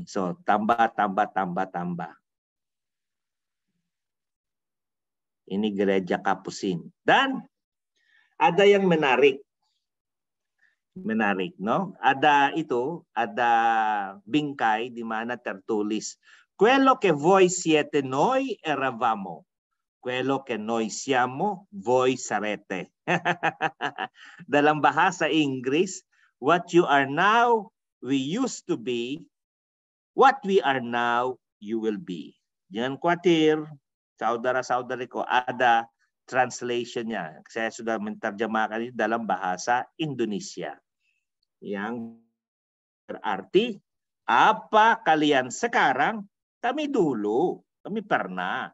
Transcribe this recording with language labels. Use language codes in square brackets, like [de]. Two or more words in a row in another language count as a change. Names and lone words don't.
[id] So, tambah. Ini gereja Kapusin. Dan ada yang menarik, no? Ada bingkai di mana tertulis, [it] quello che voi siete noi eravamo, quello che noi siamo voi sarete. [id] Dalam bahasa Inggris, [en] what you are now we used to be, what we are now you will be. [id] Jangan khawatir, saudara-saudariku, ada translation-nya. Saya sudah menerjemahkan ini dalam bahasa Indonesia. Yang berarti, apa kalian sekarang, kami dulu, kami pernah.